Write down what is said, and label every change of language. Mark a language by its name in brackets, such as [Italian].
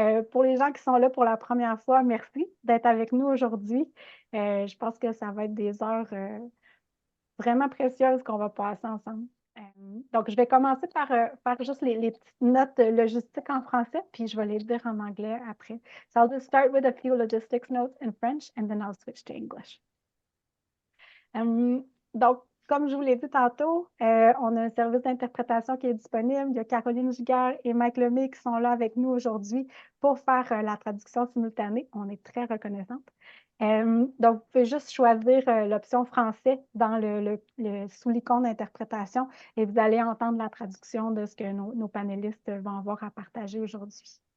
[French] Pour les gens qui sont là pour la première fois, merci d'être avec nous aujourd'hui. Je pense que ça va être des heures vraiment précieuses qu'on va passer ensemble. Donc, je vais commencer par faire juste les petites notes logistiques en français, puis je vais les dire en anglais après. [English] So I'll just start with a few logistics notes in French, and then I'll switch to English. [French] Donc, comme je vous l'ai dit tantôt, on a un service d'interprétation qui est disponible. Il y a Caroline Giguère et Mike Lemay qui sont là avec nous aujourd'hui pour faire la traduction simultanée. On est très reconnaissante. Donc, vous pouvez juste choisir l'option français sous l'icône d'interprétation et vous allez entendre la traduction de ce que nos panélistes vont avoir à partager aujourd'hui.